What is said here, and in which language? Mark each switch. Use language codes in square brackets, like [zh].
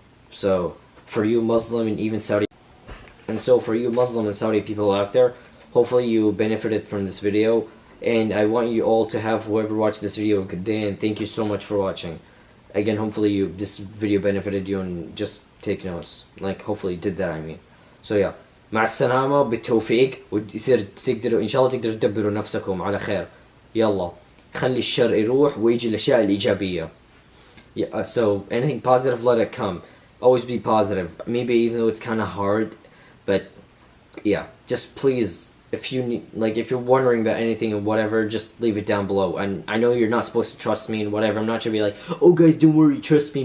[en] So, for you Muslim and even Saudi, for you Muslim and Saudi people out there, hopefully you benefited from this video, and I want you all to have, whoever watched this video, a good day, and thank you so much for watching. Again, hopefully this video benefited you, and just take notes. Like, hopefully you did that, I mean. So yeah, [ar] مع السلامة بالتوفيق، ويصير تقدروا إن شاء الله تقدروا تدبروا نفسكم على خير. يلا خلي الشر يروح ويجي الأشياء الإيجابية. [en] Yeah, so anything positive, let it come. Always be positive. Maybe even though it's kind of hard, but yeah, just please, if you're wondering about anything or whatever, just leave it down below. And I know you're not supposed to trust me and whatever. I'm not trying to be like, oh guys, don't worry, trust me.